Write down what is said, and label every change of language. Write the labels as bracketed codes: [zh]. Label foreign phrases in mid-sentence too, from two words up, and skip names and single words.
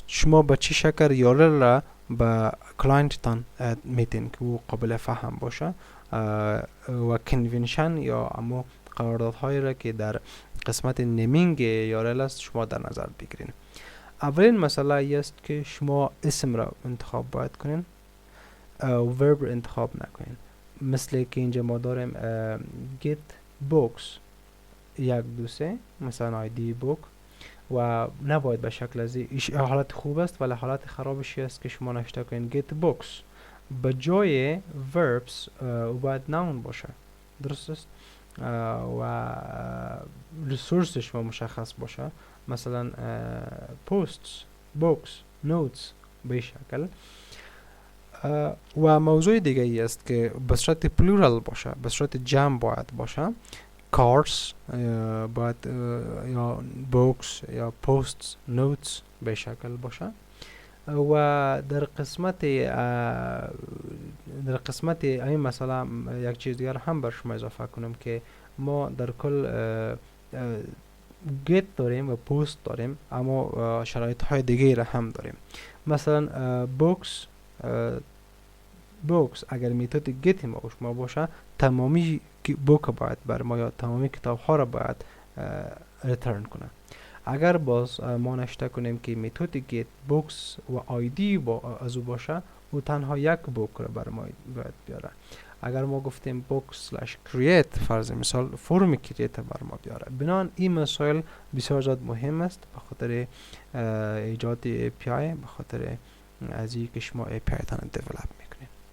[fa] شما به چه شکل URL را به کلاینتتان میتین که او قابل فهم باشه و کنونشن یا اما قراردادهایی را که در قسمت نیمینگ URL است شما در نظر بگیرین. اولین مسئله ای است که شما اسم را انتخاب باید کنین و ورب انتخاب نکنین. مثل که اینجا ما داریم [en] get books [fa] 1 2 3 مثلا [en] ID book [fa] و نباید به شکل از حالت خوب است، ولی حالت خرابش است که شما نشته کنین [en] get books [fa] به جای verbs باید noun باشه. درست است؟ و resource شما مشخص باشه، مثلا [en] posts books notes [fa] به شکل. و موضوع دیگه ای است که به صورت پلورال باشه، به صورت جمع باید باشه. cards باید یا books یا [en] posts notes [fa] به شکل باشه. و در قسمت این مثلا یک چیز دیگر هم بر شما اضافه کنم که ما در کل get داریم و post داریم، اما شرایط های دیگه را هم داریم. مثلا books اگر میتود get ما باشه، تمامی بوک باید بر ما یا تمامی کتاب ها را باید ریترن کنه. اگر باز ما نشته کنیم که میتود [en] get books [fa] و آیدی از او باشه، او تنها یک بوک را بر ما باید بیاره. اگر ما گفتیم book/create فرض مثال فرم کریت بر ما بیاره. بنابراین این مسائل بسیار زیاد مهم است به خاطر ایجاد API، به خاطر از این که شما API تان دیولپ میکنید.